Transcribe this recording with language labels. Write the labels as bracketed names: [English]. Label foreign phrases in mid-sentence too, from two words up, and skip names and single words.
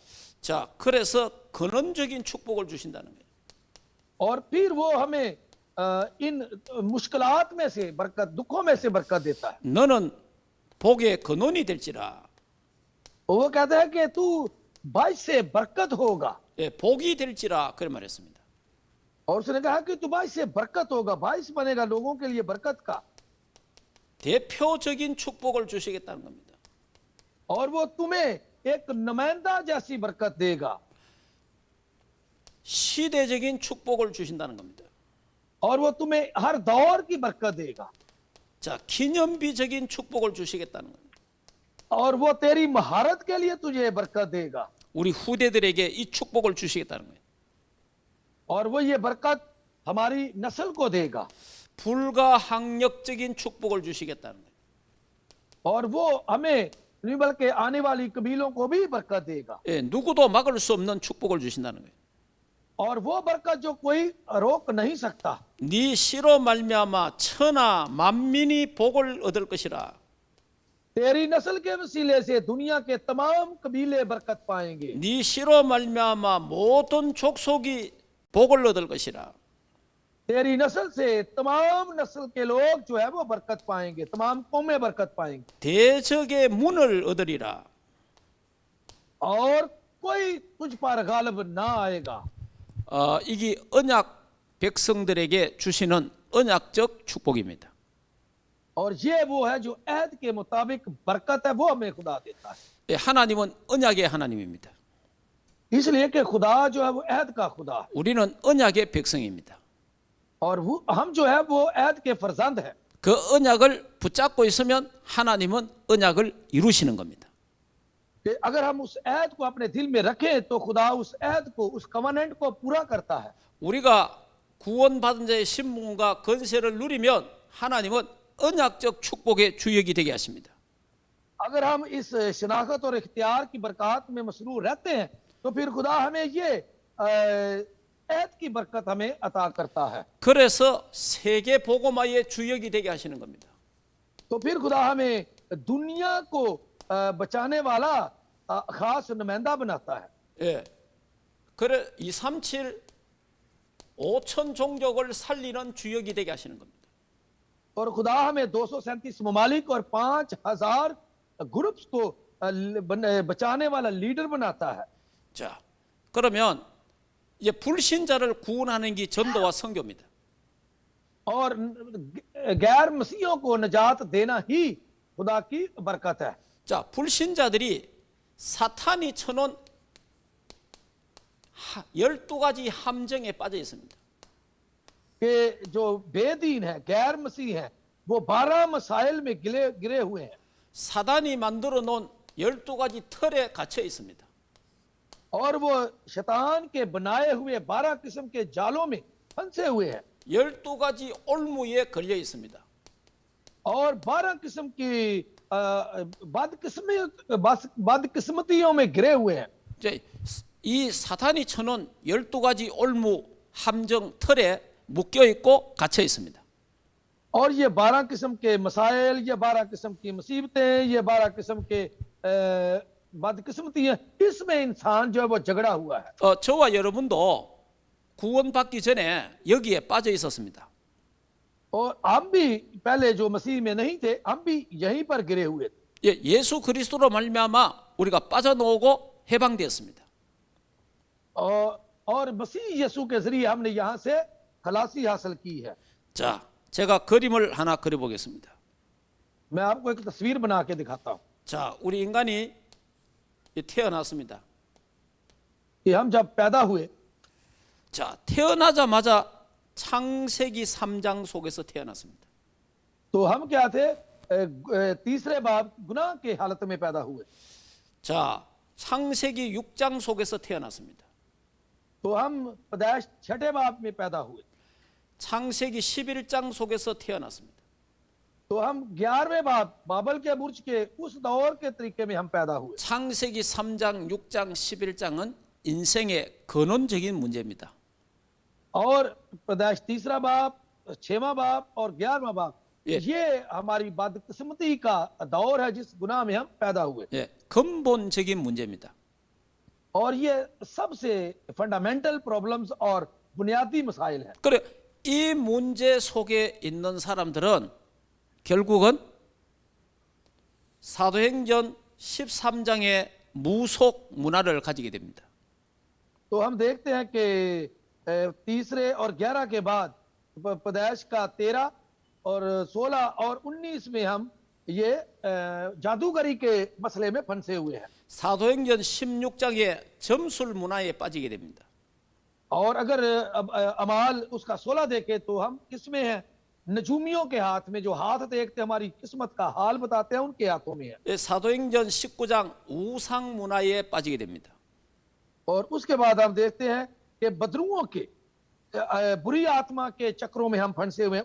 [Korean] 자, 그래서 근원적인 축복을 주신다는 거예요. [Urdu] اور پھر وہ ہمیں ان مشکلات میں سے برکت، دکھوں میں سے برکت دیتا ہے. [Korean] 너는 복의 근원이 될지라. [Urdu] وہ کہتا ہے کہ تو باعث سے برکت ہوگا. [Korean] 예, 복이 될지라 그런 말했습니다. [Urdu] اور اس نے کہا کہ تمہارا اس سے برکت ہوگا، باعث بنے گا لوگوں کے لیے برکت کا, [Korean] 대표적인 축복을 주시겠다는 겁니다. [Urdu] اور وہ تمہیں ایک نمائندہ جیسی برکت دے گا, [Korean] 시대적인 축복을 주신다는 겁니다. [Urdu] اور وہ تمہیں ہر دور کی برکت دے گا, [Korean] 자, 기념비적인 축복을 주시겠다는 겁니다. [Urdu] اور وہ تیری مہارت کے لیے تجھے برکت دے گا, [Korean] 우리 후대들에게 이 축복을 주시겠다는 거예요. [Urdu] اور وہ یہ برکت ہماری نسل کو دے گا, [Korean] 불가항력적인 축복을 주시겠다는 거예요. [Urdu] اور وہ ہمیں نہیں بلکہ آنے والی قبیلوں کو بھی برکت دے گا, [Korean] 예, 누구도 막을 수 없는 축복을 주신다는 거예요. [Urdu] اور وہ برکت جو کوئی روک نہیں سکتا. [Korean] 네 씨로 말미암아 천하 만민이 복을 얻을 것이라. [Urdu] تیری نسل کے وسیلے سے دنیا کے تمام قبیلے برکت پائیں گے, [Korean] 네 씨로 말미암아 모든 족속이 복을 얻을 것이라. [Urdu] تیری نسل سے تمام نسل کے لوگ جو ہے وہ برکت پائیں گے، تمام قومیں برکت پائیں گے, [Korean] 대적의 문을 얻으리라. [Urdu] اور کوئی تجھ پر غالب نہ آئے گا. [Korean] 이게 언약 백성들에게 주시는 언약적 축복입니다. [Urdu] اور یہ وہ ہے جو عہد کے مطابق برکت ہے، وہ ہمیں خدا دیتا ہے. [Korean] 예, 하나님은 언약의 하나님입니다. [Urdu] اس لیے کہ خدا جو ہے وہ عہد کا خدا ہے, [Korean] 우리는 언약의 백성입니다. [Urdu] اور وہ ہم جو ہے وہ عہد کے فرزند ہے. [Korean] 그 언약을 붙잡고 있으면 하나님은 언약을 이루시는 겁니다. [Urdu] کہ اگر ہم اس عہد کو اپنے دل میں رکھیں تو خدا اس عہد کو، اس کوونینٹ کو پورا کرتا ہے. [Korean] 우리가 구원받은 자의 신분과 건세를 누리면 하나님은 언약적 축복의 주역이 되게 하십니다. [Urdu] اگر ہم اس شناخت اور اختیار کی برکت میں مسرور رہتے ہیں تو پھر خدا ہمیں یہ عہد کی برکت ہمیں عطا کرتا ہے. [Korean] 그래서 세계 복음화의 주역이 되게 하시는 겁니다. [Urdu] تو پھر خدا ہمیں دنیا کو بچانے والا خاص نمائندہ بناتا ہے. [Korean] 예. 그래 237 5천 종족을 살리는 주역이 되게 하시는 겁니다. [Urdu] اور خدا ہمیں 237 ممالک اور 5000 گروپس کو بچانے والا لیڈر بناتا ہے. [Korean] 자, 그러면 이제 불신자를 구원하는 게 전도와 선교입니다. [Urdu] اور غیر مسیحوں کو نجات دینا ہی خدا کی برکت ہے. [Korean] 자, 불신자들이 사탄이 쳐놓은 12가지 함정에 빠져 있습니다. [Urdu] کہ جو بے دین ہے، غیر مسیح ہے، وہ 12 مسائل میں گرے ہوئے ہیں, [Korean] 사단이 만들어 놓은 12가지 틀에 갇혀 있습니다. [Urdu] اور وہ شیطان کے بنائے ہوئے 12 قسم کے جالوں میں پھنسے ہوئے ہیں, [Korean] 12가지 올무에 걸려 있습니다. [Urdu] اور 12 قسم کی بدقسمتیوں میں گرے ہوئے ہیں. [Korean] 이제 이 사탄이 쳐놓은 12가지 올무 함정 틀에 묶여 있고 갇혀 있습니다. [Urdu] اور یہ 12 قسم کے مسائل، یہ 12 قسم کی مصیبتیں، یہ 12 قسم کے بدقسمتیاں، اس میں انسان جو ہے وہ جھگڑا ہوا ہے. [Korean] 저와 여러분도 구원받기 전에 여기에 빠져 있었습니다. [Urdu] اور ہم بھی پہلے جو مسیح میں نہیں تھے، ہم بھی یہیں پر گرے ہوئے تھے. [Korean] 예, 예수 그리스도로 말미암아 우리가 빠져나오고 해방되었습니다. [Urdu] اور مسیح یسوع کے ذریعے ہم نے یہاں سے خلاصی حاصل کی ہے. [Korean] 자, 제가 그림을 하나 그려보겠습니다. [Urdu] میں آپ کو ایک تصویر بنا کے دکھاتا ہوں [Korean] 자, 우리 인간이 태어났습니다. [Urdu] کہ ہم جب پیدا ہوئے, [Korean] 자, 태어나자마자 창세기 3장 속에서 태어났습니다. [Urdu] تو ہم کیا تھے، تیسرے باب گناہ کے حالت میں پیدا ہوئے. [Korean] 자, 창세기 6장 속에서 태어났습니다. [Urdu] تو ہم پیدائش چھٹے باب میں پیدا ہوئے. [Korean] 창세기 11장 속에서 태어났습니다. [Urdu] تو ہم 11ویں باب بابل کے برج کے اس دور کے طریقے میں ہم پیدا ہوئے. [Korean] 창세기 3장, 6장, 11장은 인생의 근원적인 문제입니다. [Urdu] اور پیدائش تیسرا باب، 6واں باب اور 11واں باب، یہ ہماری بدقسمتی کا دور ہے جس گناہ میں ہم پیدا ہوئے. [Korean] 예, 근본적인 문제입니다. [Urdu] اور یہ سب سے [English] fundamental problems [Urdu] اور بنیادی مسائل ہیں. [Korean] 그래, 이 문제 속에 있는 사람들은 결국은 사도행전 13장의 무속 문화를 가지게 됩니다. [Urdu] تو ہم دیکھتے ہیں کہ تیسرے اور 11 کے بعد پیدائش کا 13 اور 16 اور 19 میں ہم یہ جادوگری کے مسئلے میں پھنسے ہوئے ہیں. [Korean] 사도행전 16장의 점술 문화에 빠지게 됩니다. [Urdu] اور اگر اعمال اس کا 16 دیکھے تو ہم کس میں ہیں? نجومیوں کے ہاتھ میں، جو ہاتھ دیکھتے ہماری قسمت کا حال بتاتے ہیں، ان کے ہاتھوں میں ہے. [Korean] 예, 사도행전 19장 우상 문화에 빠지게 됩니다. [Urdu] اور اس کے بعد ہم دیکھتے ہیں کہ بدروؤں کے بری آتما کے چکروں میں ہم پھنسے ہوئے ہیں.